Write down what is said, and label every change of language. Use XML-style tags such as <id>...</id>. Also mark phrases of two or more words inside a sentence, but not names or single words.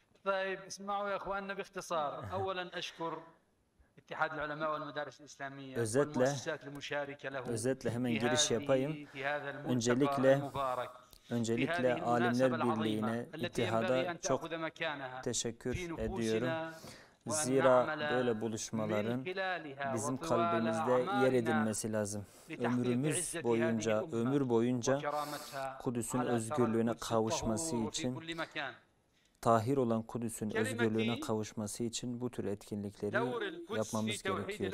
<ar>طيب اسمعوا يا اخواننا باختصار. اولا اشكر اتحاد العلماء والمدارس الإسلامية والمؤسسات المشاركة له</ar> <tr>hemen giriş yapayım.</tr> <ar>في هذا الملتقى المبارك.</ar> <tr>Öncelikle Alimler Birliği'ne, ittihada çok teşekkür ediyorum. Zira böyle buluşmaların bizim kalbimizde yer edilmesi lazım. Ömür boyunca Kudüs'ün özgürlüğüne kavuşması için, tahir olan Kudüs'ün özgürlüğüne kavuşması için bu tür etkinlikleri yapmamız gerekiyor.</tr>